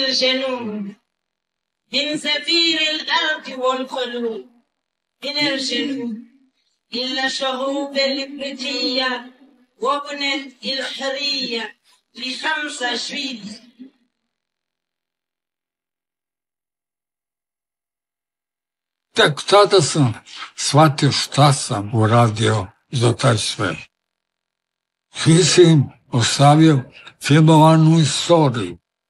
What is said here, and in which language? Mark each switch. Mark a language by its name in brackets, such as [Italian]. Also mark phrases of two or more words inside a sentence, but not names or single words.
[Arabic] الجنوب من زفير الأرض والقلوب من الجنوب إلا شعوب الإفريقية وابنة الحرية ل5 جويلية. [Serbian] Tek tada sam shvatio šta sam uradio za taj svet. Mislim, ostavio filmovanu istoriju.